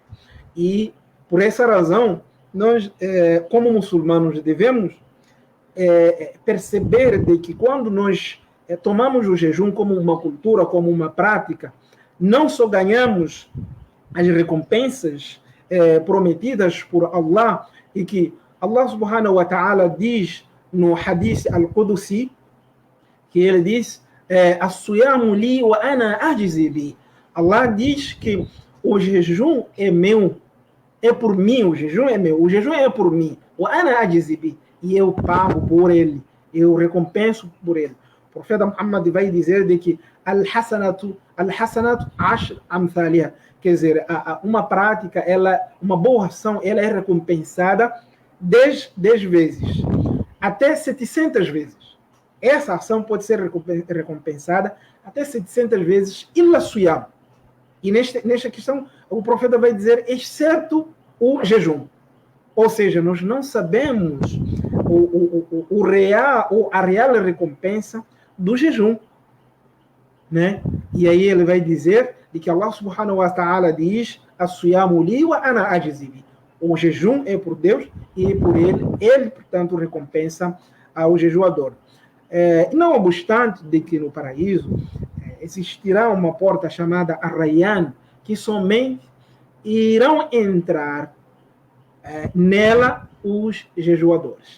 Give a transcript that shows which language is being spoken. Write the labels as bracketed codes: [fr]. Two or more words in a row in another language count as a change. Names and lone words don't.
[pt] E, por essa razão, nós, como muçulmanos, devemos perceber de que quando nós tomamos o jejum como uma cultura, como uma prática, não só ganhamos as recompensas prometidas por Allah, e que Allah [ar] سبحانه وتعالى [pt] diz no [ar] الحديث القدسي, [pt] que ele diz [ar] الصيام لي وأنا أجزي به. [pt] Allah diz que o jejum é meu, é por mim, o jejum é meu, o jejum é por mim, [ar] وأنا أجزي به, [pt] e eu pago por ele, eu recompenso por ele. O profeta Muhammad vai dizer de que [ar] الحسنة عشر أمثالها, [pt] quer dizer, uma prática, uma boa ação, ela é recompensada 10 vezes, até 700 vezes. Essa ação pode ser recompensada até 700 vezes, [ar] إلا صيام. [pt] E nesta questão, o profeta vai dizer, exceto o jejum. Ou seja, nós não sabemos a real recompensa do jejum, né? E aí ele vai dizer de que Allah [ar] سبحانه وتعالى [pt] diz [ar] الصيام لي وأنا أجزي به. [pt] O jejum é por Deus e por ele, portanto, recompensa ao jejuador. Não obstante de que no paraíso existirá uma porta chamada Ar-Rayyan, que somente irão entrar nela os jejuadores.